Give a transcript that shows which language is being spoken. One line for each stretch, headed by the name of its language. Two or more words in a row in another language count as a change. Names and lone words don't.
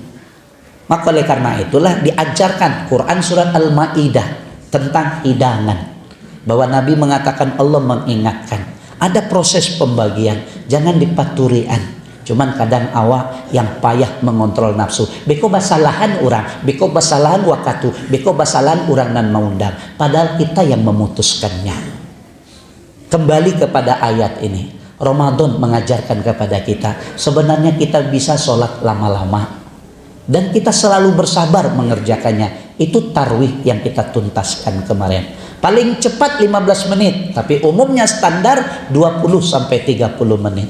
Indonesian: Maka oleh karena itulah diajarkan Quran surat Al-Ma'idah tentang hidangan, bahwa Nabi mengatakan Allah mengingatkan ada proses pembagian, jangan dipaturian. Cuman kadang awak yang payah mengontrol nafsu,
Minangkabau: beko basalahan orang, beko basalahan wakatu, beko basalahan orang nan maundang,
Indonesian: padahal kita yang memutuskannya. Kembali kepada ayat ini, Ramadan mengajarkan kepada kita sebenarnya kita bisa sholat lama-lama dan kita selalu bersabar mengerjakannya. Itu tarwih yang kita tuntaskan kemarin. Paling cepat 15 menit, tapi umumnya standar 20 sampai 30 menit.